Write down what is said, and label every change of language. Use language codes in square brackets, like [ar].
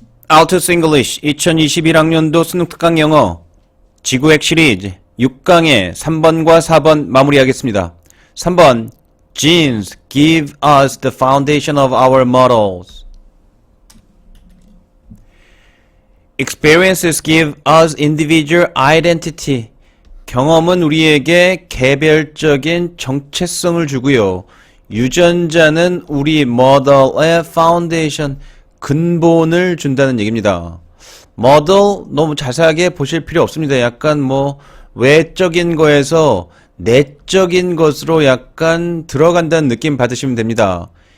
[ko] Altus English 2021학년도 수능특강 영어 지구핵 시리즈 6강의 3번과 4번 마무리하겠습니다. [en] 3번 Genes give us the foundation of our models. Experiences give us individual identity. [ko] 경험은 우리에게 개별적인 정체성을 주고요. 유전자는 우리 model의 foundation, 근본을 준다는 얘기입니다. model 너무 자세하게 보실 필요 없습니다. 약간 뭐 외적인 거에서 내적인 것으로 약간 들어간다는 느낌 받으시면 됩니다.